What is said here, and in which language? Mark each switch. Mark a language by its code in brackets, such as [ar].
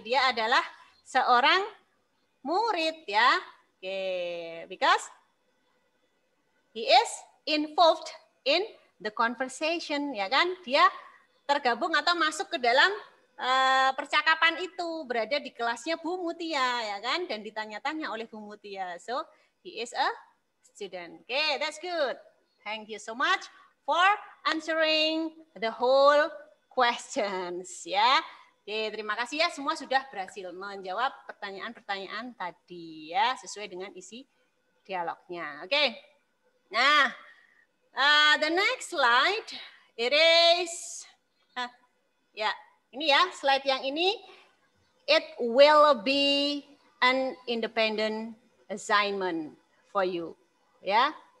[id] Dia adalah seorang murid ya. [en] Oke, because he is involved in the conversation, ya kan? [id] Dia tergabung atau masuk ke dalam percakapan itu, berada di kelasnya Bu Mutia, ya kan? Dan ditanya-tanya oleh Bu Mutia. [en] So, he is a student. Okay, that's good. Thank you so much for answering the whole questions, ya. [id] Oke, terima kasih ya, semua sudah berhasil menjawab pertanyaan-pertanyaan tadi ya, sesuai dengan isi dialognya. [en] Oke. Nah, the next slide, it is, ya, [id] ini ya, slide yang ini, [en] it will be an independent assignment for you, ya.